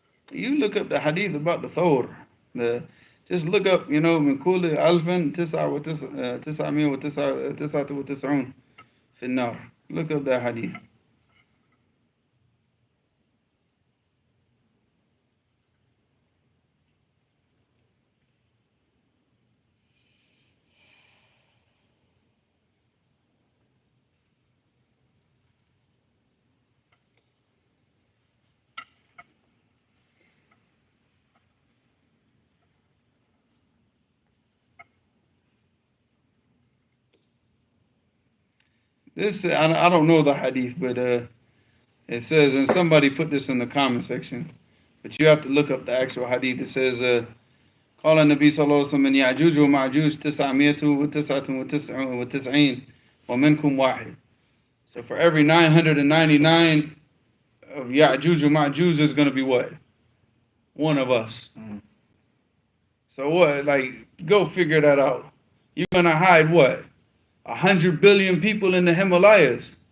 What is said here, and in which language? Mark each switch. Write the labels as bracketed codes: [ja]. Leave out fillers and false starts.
[en] You look up the hadith about the Thawr. Just look up, [ar] من كل ألف تسعمية وتسعة وتسعون في النار. [en] Look up that hadith. This I don't know the hadith, but it says, and somebody put this in the comment section, but you have to look up the actual hadith. It says, [ar] قال النبي صلى الله عليه وسلم من يعجوج ومعجوج 999 ومنكم واحد. [en] So for every 999 of Yajooj Majooj, there's going to be what? One of us. So what? Like, go figure that out. You're going to hide what? 100 billion people in the Himalayas.